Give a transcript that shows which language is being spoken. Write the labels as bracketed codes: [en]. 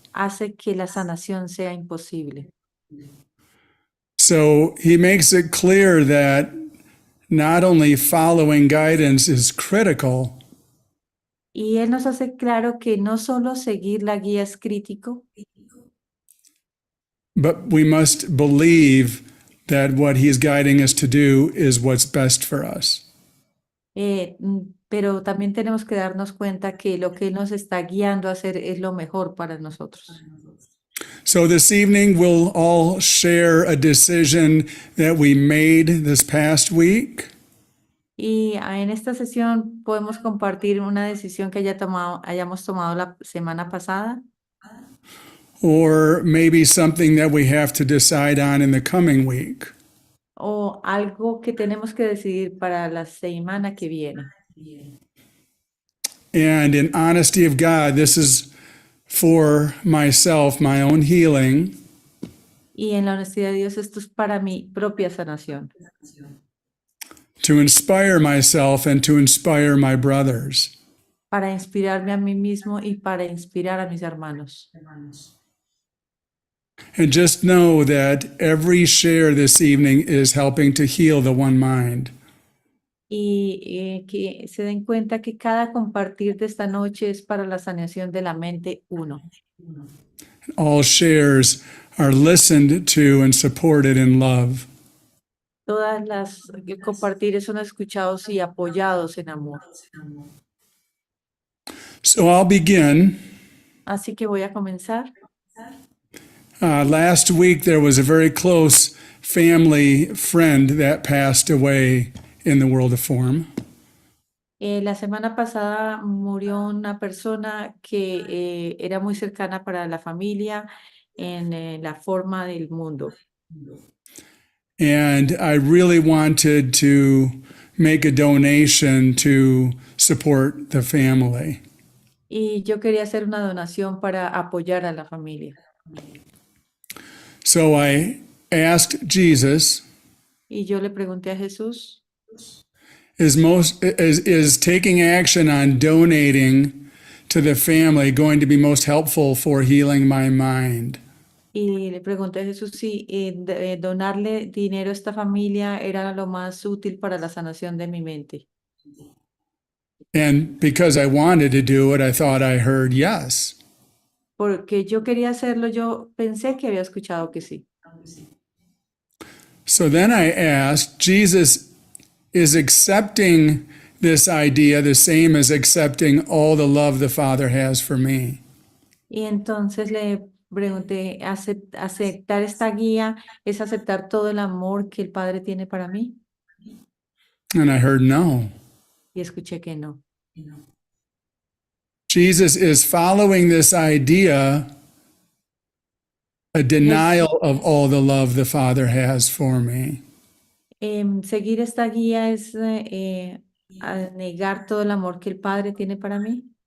[es] hace que la sanación sea imposible. [en] So he makes it clear that not only following guidance is critical, [es] Y él nos hace claro que no solo seguir la guía es crítico, [en] but we must believe that what he's guiding us to do is what's best for us. [es] pero también tenemos que darnos cuenta que lo que él nos está guiando a hacer es lo mejor para nosotros. [en] So this evening, we'll all share a decision that we made this past week. [es] Y en esta sesión podemos compartir una decisión que hayamos tomado la semana pasada [en] Or maybe something that we have to decide on in the coming week. [es] o algo que tenemos que decidir para la semana que viene. [en] And in honesty of God, this is for myself, my own healing, [es] Y en la honestidad de Dios, esto es para mi propia sanación, [en] to inspire myself and to inspire my brothers. [es] para inspirarme a mí mismo y para inspirar a mis hermanos. [en] And just know that every share this evening is helping to heal the one mind. [es] Y que se den cuenta que cada compartir de esta noche es para la sanación de la mente uno. [en] All shares are listened to and supported in love. [es] Todas las compartires son escuchados y apoyados en amor. [en] So I'll begin. [es] Así que voy a comenzar. [en] Last week, there was a very close family friend that passed away in the world of form. [es] La semana pasada murió una persona que era muy cercana para la familia en la forma del mundo. [en] And I really wanted to make a donation to support the family. [es] Y yo quería hacer una donación para apoyar a la familia. [en] So I asked Jesus, [es] Y yo le pregunté a Jesús, [en] is taking action on donating to the family going to be most helpful for healing my mind? [es] y le pregunté a Jesús si donarle dinero a esta familia era lo más útil para la sanación de mi mente. [en] And because I wanted to do it, I thought I heard yes. [es] Porque yo quería hacerlo, yo pensé que había escuchado que sí. [en] So then I asked, Jesus, is accepting this idea the same as accepting all the love the Father has for me? [es] Y entonces le pregunté, ¿aceptar esta guía es aceptar todo el amor que el Padre tiene para mí? [en] And I heard no. [es] Y escuché que no. [en] Jesus is following this idea, a denial of all the love the Father has for me. [es] Seguir esta guía es a negar todo el amor que el Padre tiene para mí.